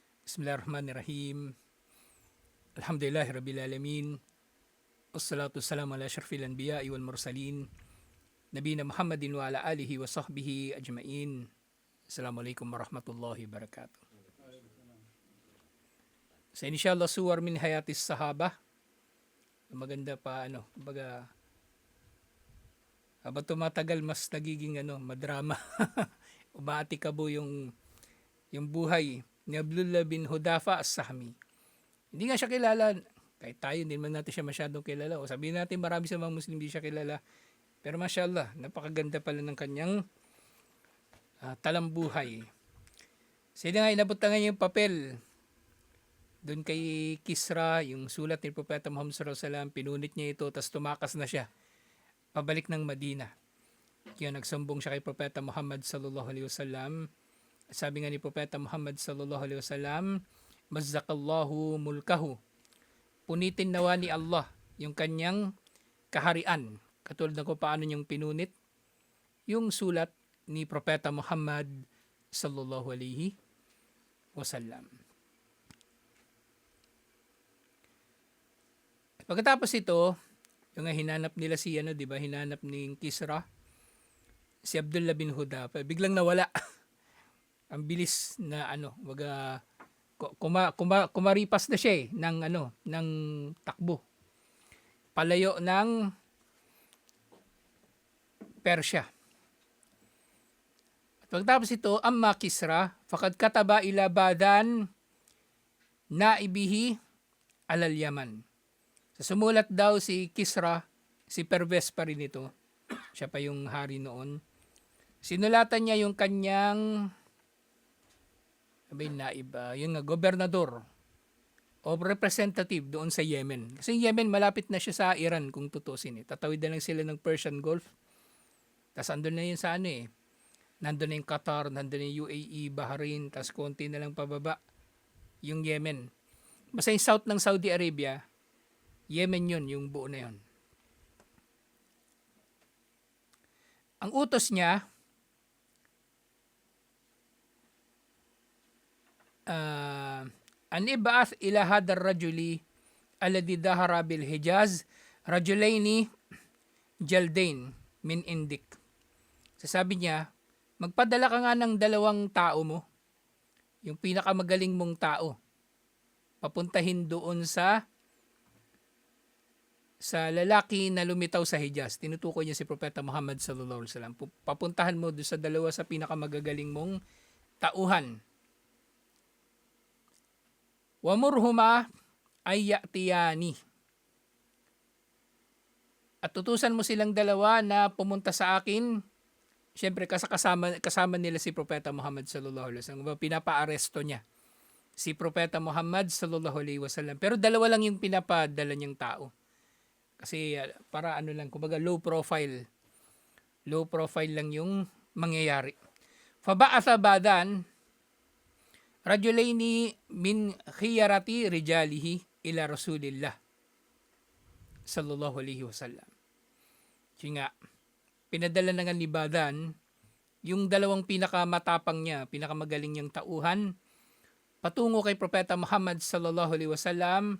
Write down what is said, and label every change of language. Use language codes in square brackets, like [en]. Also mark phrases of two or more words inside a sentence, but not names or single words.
[ar] بسم الله الرحمن الرحيم. الحمد لله رب العالمين. والصلاة والسلام على أشرف الأنبياء والمرسلين. نبينا محمد وعلى آله وصحبه أجمعين. السلام عليكم ورحمة الله وبركاته. Sa إن شاء الله صور من حياة الصحابة. [tl] Maganda pa kumbaga habang tumatagal mas nagiging madrama. Umaatikabo yung buhay ni Abdullah bin Hudafa as-Sahmi. Hindi nga siya kilala. Kahit tayo, hindi man natin siya masyadong kilala. O sabihin natin marami sa mga Muslim hindi siya kilala. Pero mashallah, napakaganda pala ng kanyang talambuhay. Sila nga inabot na nga yung papel doon kay Kisra, yung sulat ni Propeta Muhammad [ar] صلى الله عليه وسلم, [tl] pinunit niya ito, tapos tumakas na siya pabalik ng Madina. Kaya nagsumbong siya kay Propeta Muhammad [ar] صلى الله عليه وسلم. [tl] Sabi nga ni Propeta Muhammad [ar] صلى الله عليه وسلم, مزق الله ملكه. [tl] Punitin nawa ni Allah yung kanyang kaharian. Katulad ng kung paano niyang pinunit yung sulat ni Propeta Muhammad [ar] صلى الله عليه وسلم. [tl] Pagkatapos ito, yung hinanap nila si hinanap ni Kisra, si Abdullah bin Hudafa, biglang nawala. Ang bilis na kumaripas na siya ng takbo. Palayo ng Persya. At pagtapos ito, [ar] أما كسرى فقد كتب إلى باذان نائبه على اليمن. [tl] Sa sumulat daw si Kisra, si Pervez pa rin ito. Siya pa yung hari noon. Sinulatan niya yung kanyang yung gobernador o representative doon sa Yemen. Kasi Yemen malapit na siya sa Iran kung tutusin. Tatawid na lang sila ng Persian Gulf. Tapos andun na yun sa nandun na yung Qatar, nandun na yung UAE, Bahrain, tapos konti na lang pababa yung Yemen. Basta yung south ng Saudi Arabia, Yemen yun, yung buo na yun. Ang utos niya, [ar] أن ابعث إلى هذا الرجل الذي ظهر بالحجاز رجلين جلدين من عندك. [tl] Sasabi niya, magpadala ka nga ng dalawang tao mo, yung pinakamagaling mong tao, papuntahin doon sa lalaki na lumitaw sa Hijaz. Tinutukoy niya si Propeta Muhammad [ar] صلى الله عليه وسلم. [tl] Papuntahan mo doon sa dalawa sa pinakamagagaling mong tauhan. [ar] وأمرهما أن يأتياني. [tl] At tutusan mo silang dalawa na pumunta sa akin. Siyempre kasama nila si Propeta Muhammad [ar] صلى الله عليه وسلم. [tl] Pinapa-aresto niya si Propeta Muhammad [ar] صلى الله عليه وسلم. [tl] Pero dalawa lang yung pinapadala niyang tao. Kasi para kumbaga [en] low profile. Low profile [tl] lang yung mangyayari. [ar] فبعث باذان رجلين من خيار رجاله إلى رسول الله صلى الله عليه وسلم. [tl] Kaya pinadala na nga ni Badan yung dalawang pinakamatapang niya, pinakamagaling niyang tauhan patungo kay Propeta Muhammad [ar] صلى الله عليه وسلم.